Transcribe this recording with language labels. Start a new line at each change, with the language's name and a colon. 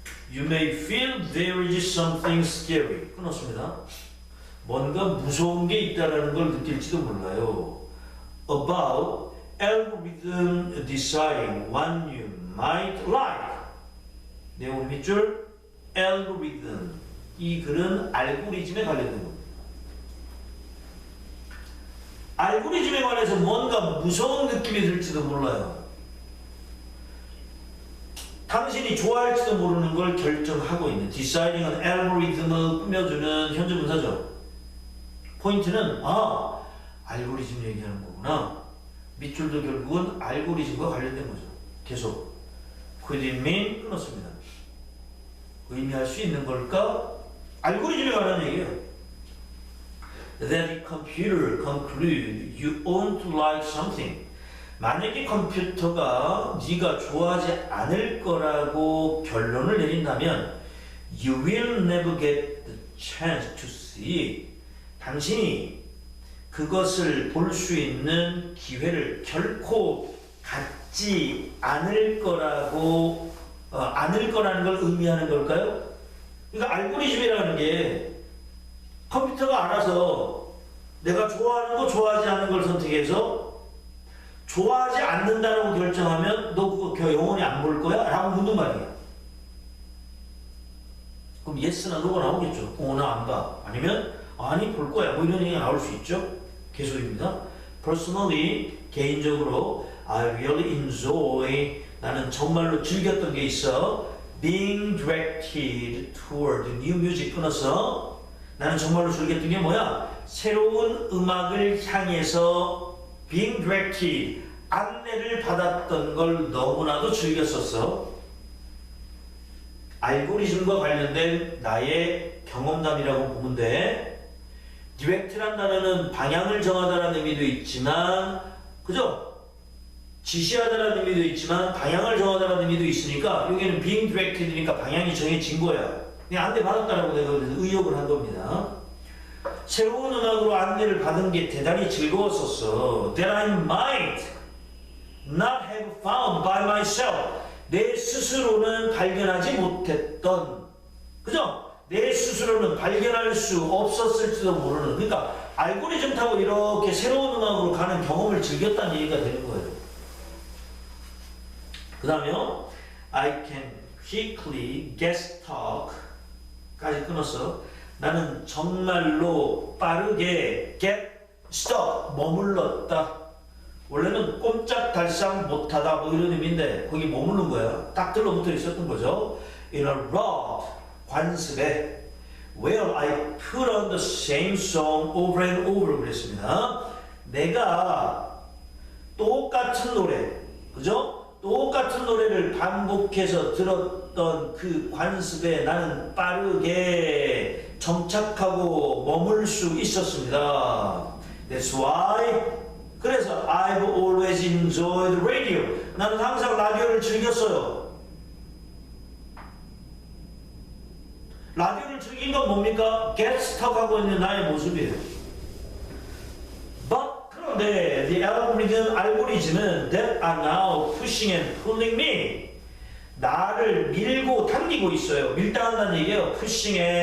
English: You may feel there is something scary.
Korean: 끊었습니다. 뭔가 무서운 게 있다는 걸 느낄지도 몰라요.
English: About algorithm deciding what you might like.
Korean: 내용 밑줄 algorithm. 이 글은 알고리즘에 관련된 겁니다. 알고리즘에 관해서 뭔가 무서운 느낌이 들지도 몰라요. 당신이 좋아할지도 모르는 걸 결정하고 있는, deciding은 알고리즘을 꾸며주는 현재분사죠. 포인트는 알고리즘 얘기하는 거구나. 밑줄도 결국은 알고리즘과 관련된 거죠. 계속
English: could it mean
Korean: 끊었습니다. 의미할 수 있는 걸까? 알고리즘에 관한 얘기예요.
English: That the computer conclude you won't like something.
Korean: 만약에 컴퓨터가 네가 좋아하지 않을 거라고 결론을 내린다면
English: You will never get the chance to see it.
Korean: 당신이 그것을 볼 수 있는 기회를 결코 갖지 않을 거라고 않을 거라는 걸 의미하는 걸까요? 그러니까 알고리즘이라는 게 컴퓨터가 알아서 내가 좋아하는 거 좋아하지 않는 걸 선택해서 좋아하지 않는다라고 결정하면 너 그거 영원히 안 볼 거야? 라고 묻는 말이에요. 그럼 yes나 no가 나오겠죠. 나 안 봐. 아니면 아니 볼 거야. 뭐 이런 얘기가 나올 수 있죠. 계속입니다. Personally, 개인적으로
English: I really enjoy,
Korean: 나는 정말로 즐겼던 게 있어.
English: Being directed toward new music.
Korean: 끊어서 나는 정말로 즐겼던 게 뭐야? 새로운 음악을 향해서
English: being directed,
Korean: 안내를 받았던 걸 너무나도 즐겼었어. 알고리즘과 관련된 나의 경험담이라고 보면 돼. direct란 단어는 방향을 정하다라는 의미도 있지만, 그죠? 지시하다라는 의미도 있지만 방향을 정하다라는 의미도 있으니까 여기는
English: being directed
Korean: 니까 방향이 정해진 거야. 그냥 안내 받았다라고 내가 의역을 한 겁니다. 새로운 음악으로 안내를 받은 게 대단히 즐거웠었어.
English: That I might not have found by myself.
Korean: 내 스스로는 발견하지 못했던, 그죠? 내 스스로는 발견할 수 없었을지도 모르는, 그러니까 알고리즘 타고 이렇게 새로운 음악으로 가는 경험을 즐겼다는 얘기가 되는 거예요. 그 다음에요,
English: I can quickly get stuck
Korean: 까지 끊었어. 나는 정말로 빠르게
English: get stuck,
Korean: 머물렀다. 원래는 꼼짝달싹 못하다 뭐 이런 의미인데 거기 머무른 거야. 딱 들러붙어 있었던 거죠.
English: In a rut,
Korean: 관습에
English: where I put on the same song over and over
Korean: 그랬습니다. 내가 똑같은 노래, 그죠? 똑같은 노래를 반복해서 들었던 그 관습에 나는 빠르게 정착하고 머물 수 있었습니다.
English: That's why,
Korean: 그래서
English: I've always enjoyed radio.
Korean: 나는 항상 라디오를 즐겼어요. 라디오를 즐긴 건 뭡니까?
English: get stuck
Korean: 하고 있는 나의 모습이에요.
English: But
Korean: 그런데
English: the algorithm,
Korean: 알고리즘은
English: that are now pushing and pulling me.
Korean: 나를 밀고 당기고 있어요. 밀당한다는 얘기예요. 푸싱 앤